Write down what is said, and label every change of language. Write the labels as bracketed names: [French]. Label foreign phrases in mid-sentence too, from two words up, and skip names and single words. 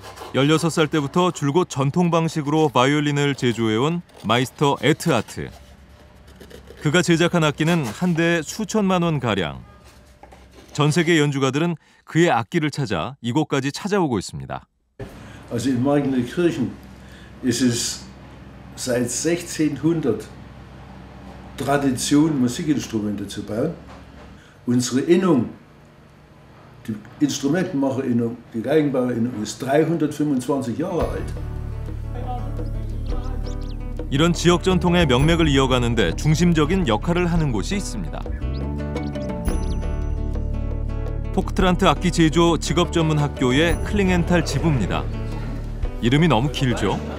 [Korean] 16살 때부터 줄곧 전통 방식으로 바이올린을 제조해온 마이스터 에트아트. 그가 제작한 악기는 한 대에 수천만 원 가량. 전 세계 연주가들은 그의 악기를 찾아 이곳까지 찾아오고 있습니다. [German] Also in Markneukirchen ist es seit 1600 Tradition, Musikinstrumente zu bauen. Unsere Innung, die Instrumentenmacherinnung, die Geigenbauerinnung ist 325 Jahre alt. [Korean] 이런 지역 전통의 명맥을 이어가는데 중심적인 역할을 하는 곳이 있습니다. 포크트란트 악기 제조 직업 전문 학교의 클링엔탈 지부입니다. 이름이 너무 길죠?